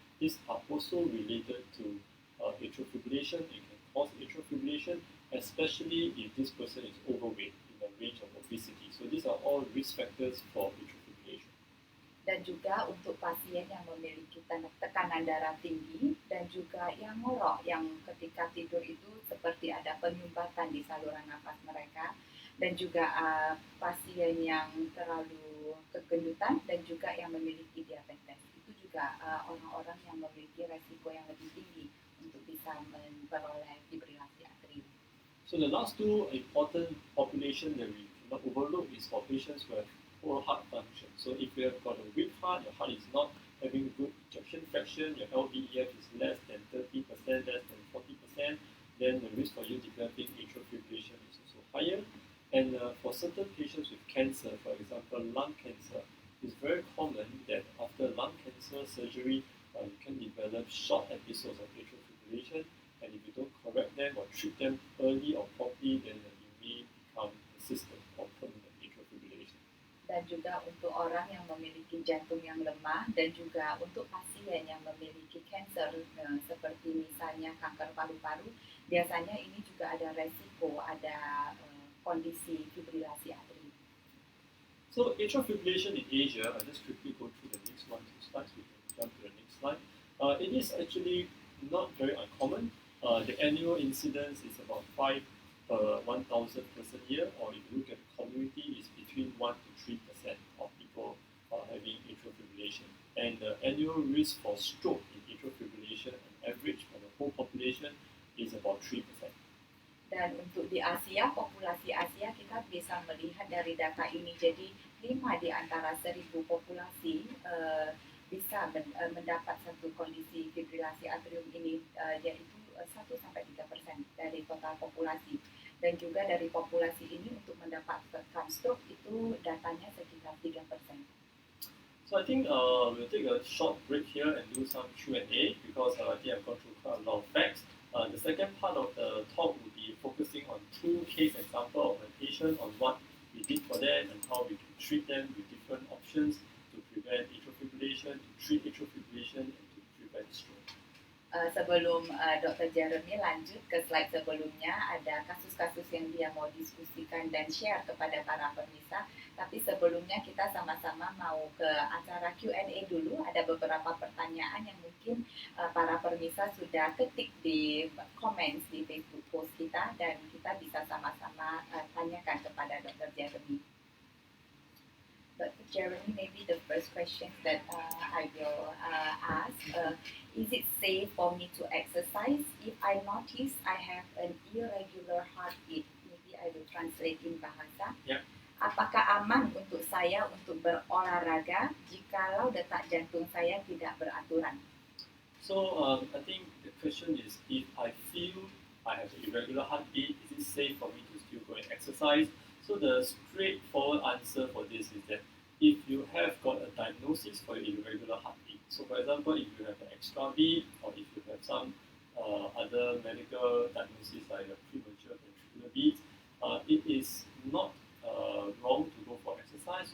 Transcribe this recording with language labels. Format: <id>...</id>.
<en>These are also related to atrial fibrillation. It can cause atrial fibrillation, especially if this person is overweight in the range of obesity. So these are all risk factors for atrial fibrillation.</en> <id>Dan juga untuk pasien yang memiliki tekanan darah tinggi dan juga yang ngorok, yang ketika tidur itu seperti ada penyumbatan di saluran nafas mereka, dan juga pasien yang terlalu kegendutan dan juga yang memiliki diabetes. Itu juga orang-orang yang memiliki risiko yang lebih tinggi untuk bisa memperoleh fibrilasi atrium.</id> <en>So the last two important population that we cannot overlook is for patients who have poor heart function. So if you have got a weak heart, your heart is not having good ejection fraction, your LVEF is less than 30%, less than 40%, then the risk for you developing atrial fibrillation is also higher. And for certain patients with cancer, for example, lung cancer, it's very common that after lung cancer surgery, you can develop short episodes of atrial fibrillation, and if you don't correct them or treat them early or properly, then you may become persistent or permanent atrial fibrillation.</en> <id>Dan juga untuk orang yang memiliki jantung yang lemah dan juga untuk pasien yang memiliki kanker seperti misalnya kanker paru-paru, biasanya ini juga ada resiko, ada kondisi fibrilasi atrium.</id> <en>So atrial fibrillation in Asia, I'll just quickly go through the next one, two slides, we can jump to the next slide. It is actually not very uncommon. The annual incidence is about 5 per 1,000 person year, or if you look at the community, it's between 1 to 3% of people having atrial fibrillation. And the annual risk for stroke in atrial fibrillation, on average for the whole population, is about 3%.</en> <id>Dan untuk di Asia, populasi Asia kita bisa melihat dari data ini, jadi 5 di antara 1.000 populasi bisa mendapat satu kondisi fibrilasi atrium ini, yaitu 1-3% dari total populasi. Dan juga dari populasi ini untuk mendapatkan stroke itu datanya sekitar 3%.</id> <en>So I think we'll take a short break here and do some Q&A, because I think I've gone through quite a lot of facts. The second part of the talk will be focusing on 2 case examples of a patient, on what we did for them and how we can treat them with different options to prevent atrial fibrillation, to treat atrial fibrillation, and to prevent stroke.</en> <id>Sebelum Dr. Jeremy lanjut ke slide sebelumnya, ada kasus-kasus yang dia mau diskusikan dan share kepada para pemirsa. Tapi sebelumnya kita sama-sama mau ke acara Q&A dulu. Ada beberapa pertanyaan yang mungkin para pemirsa sudah ketik di comments di Facebook post kita, dan kita bisa sama-sama tanyakan kepada Dr. Jeremy. Dr.</id> <en>Jeremy, maybe the first question that I will ask, is it safe for me to exercise if I notice I have an irregular heartbeat? Maybe I will translate in bahasa. Yeah.</en> <id>Apakah aman untuk saya untuk berolahraga jikalau detak jantung saya tidak beraturan?</id> <en>So I think the question is, if I feel I have an irregular heartbeat, is it safe for me to still go and exercise? So the straightforward answer for this is that if you have got a diagnosis for your irregular heartbeat, so for example, if you have an extra beat, or if you have some other medical diagnosis like a premature ventricular beat, it is not wrong to go for exercise.</en>